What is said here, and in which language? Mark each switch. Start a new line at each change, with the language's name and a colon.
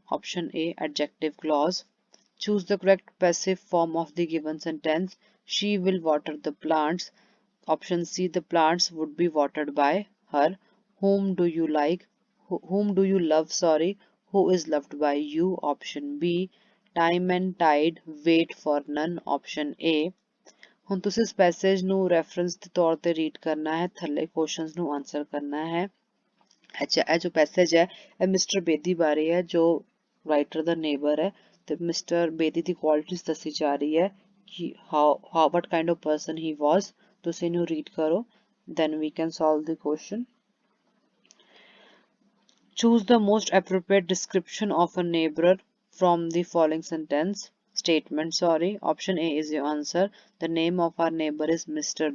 English: Option A adjective clause. Choose the correct passive form of the given sentence. She will water the plants. Option C the plants would be watered by her. Whom do you like? Whom do you love? Sorry. Who is loved by you? Option B time and tide wait for none. Option A.
Punjabi: ਹੁਣ ਤੁਸੀਂ ਇਸ passage ਨੂੰ reference ਦੇ ਤੌਰ ਤੇ read ਕਰਨਾ ਹੈ ਥੱਲੇ ਕੁਐਸਚਨਸ ਨੂੰ ਆਨਸਰ ਕਰਨਾ ਹੈ। ਅੱਛਾ ਇਹ ਜੋ ਪੈਸੇਜ ਹੈ ਇਹ ਮਿਸਟਰ ਬੇਦੀ ਬਾਰੇ ਹੈ ਜੋ ਰਾਈਟਰ ਦਾ ਨੇਬਰ ਹੈ ਤੇ ਮਿਸਟਰ ਬੇਦੀ ਦੀ ਕੁਆਲਿਟੀਜ਼ ਦੱਸੀ ਜਾ ਰਹੀ ਹੈ ਕਿ
English: how what kind of person he was.
Punjabi: ਤੁਸੀਂ ਇਹਨੂੰ ਰੀਡ ਕਰੋ
English: then we can solve the question. Choose the most appropriate description of a neighbor from the following statement. Option A is your answer. The name of our neighbor is Mr.